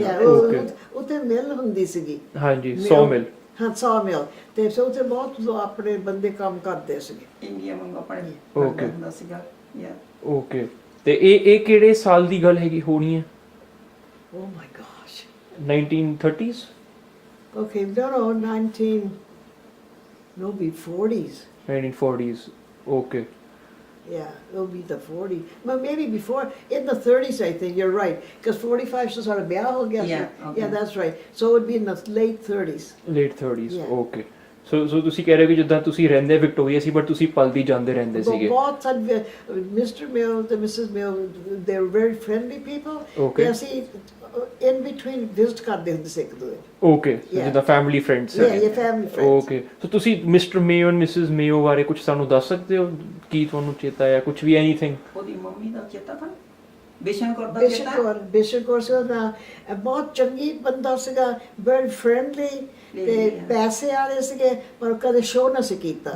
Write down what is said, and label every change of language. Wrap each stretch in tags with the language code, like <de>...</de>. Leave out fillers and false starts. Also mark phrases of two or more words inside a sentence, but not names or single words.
<pa>ਓਕੇ। ਉੱਥੇ ਮਿਲ ਹੁੰਦੀ ਸੀਗੀ। ਹਾਂਜੀ 100 ਮਿਲ। ਹਾਂ 100 ਮਿਲ। ਤੇ ਉੱਥੇ ਬਹੁਤ ਆਪਣੇ ਬੰਦੇ ਕੰਮ ਕਰਦੇ ਸੀਗੇ। ਇੰਡੀਆ ਵਾਂਗ ਆਪਣੇ ਹੁੰਦਾ ਸੀਗਾ। ਓਕੇ। ਤੇ ਇਹ ਕਿਹੜੇ ਸਾਲ ਦੀ ਗੱਲ ਹੈਗੀ ਹੋਣੀ ਹੈ?</pa> <en>oh my gosh 1930s? Okay, no, 40s. 1940s. Okay. Yeah, it'll be the 40s. Well, maybe before, in the 30s, I think. You're right. Because 45 is sort of biaho, I guess. Yeah, that's right. So it would be in the late 30s. Late 30s, okay.</en> <pa>So ਤੁਸੀਂ ਕਹਿ ਰਹੇ ਹੋ ਕਿ ਜਿੱਦਾਂ ਤੁਸੀਂ ਰਹਿੰਦੇ ਵਿਕਟੋਰੀਆ ਸੀ ਬਟ ਤੁਸੀਂ ਪਲਦੀ ਜਾਂਦੇ ਰਹਿੰਦੇ ਸੀਗੇ? ਬਹੁਤ ਸਾਰੇ Mr. Mill ਤੇ Mrs.</pa> <en>Mill, they were very friendly people. Okay.</en> <pa>ਅਸੀਂ</pa> <en>in between visit</en> <pa>ਕਰਦੇ ਹੁੰਦੇ ਸੀ ਇੱਕ ਦੂਜੇ। ਓਕੇ ਜਿੱਦਾਂ</pa> <en>family friends? Yeah, family friends.</en> <pa>ਓਕੇ। ਸੋ ਤੁਸੀਂ ਮਿਸਟਰ ਮੇਓ ਐਂਡ ਮਿਸਿਸ ਮੇਓ ਬਾਰੇ ਕੁਝ ਸਾਨੂੰ ਦੱਸ ਸਕਦੇ ਹੋ? ਕੀ ਤੁਹਾਨੂੰ ਚੇਤਾ ਹੈ ਕੁਝ ਵੀ ਐਨੀਥਿੰਗ? ਉਹਦੀ ਮੰਮੀ ਦਾ ਚੇਤਾ ਤਾਂ ਬਿਸ਼ਨ ਕੌਰ ਦਾ ਚੇਤਾ? ਬਿਸ਼ਨ ਕੌਰ ਸੀਗਾ, ਬਹੁਤ ਚੰਗੀ ਬੰਦਾ ਸੀਗਾ,</pa> <en>very friendly</en> <pa>ਤੇ ਪੈਸੇ ਵਾਲੇ ਸੀਗੇ ਪਰ ਕਦੇ ਸ਼ੋਅ ਨਾ ਸੀ ਕੀਤਾ।</pa>